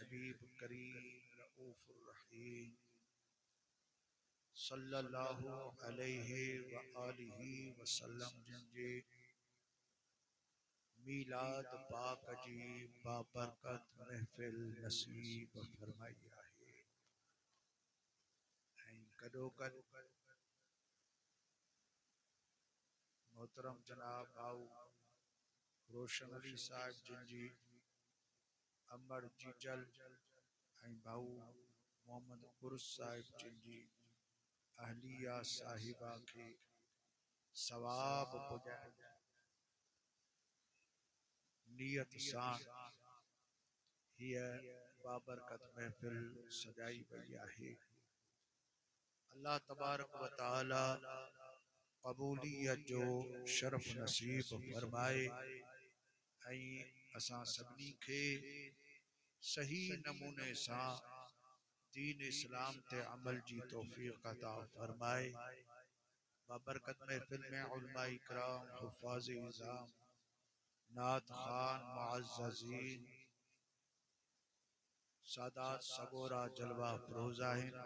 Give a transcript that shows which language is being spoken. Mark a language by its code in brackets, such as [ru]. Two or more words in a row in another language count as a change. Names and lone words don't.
[sd] हबीब करीम रऊफ़ुर रहीम [ar] صلى الله عليه وآله وسلم [sd] जिनजे मीलाद पाक जी बाबरकत महफिल नसीब फरमाई आहे। गडो गड मोहतरम जनाब भाऊ रोशन अली साहिब जिनजी अमर जीजल भाऊ मोहम्मद उर्स साहिब जिनजी अहलिया साहिबा के सवाब पुजाए नियत सां हिय बाबरकत महफिल सजाई वई आहे। [ar] الله تبارك وتعالى [sd] कबूलियत जो शरफ नसीब फरमाए असां सभिनी खे सही नमूने सां दीन इस्लाम ते अमल जी तौफीक अता फरमाए। बाबरकत महफिल में उलमा इकराम हुफ़ाज़ इज़ाम नात खान मुअज़्ज़ज़ीन सादात सबोरा जलवा फरोज़ आहिनि।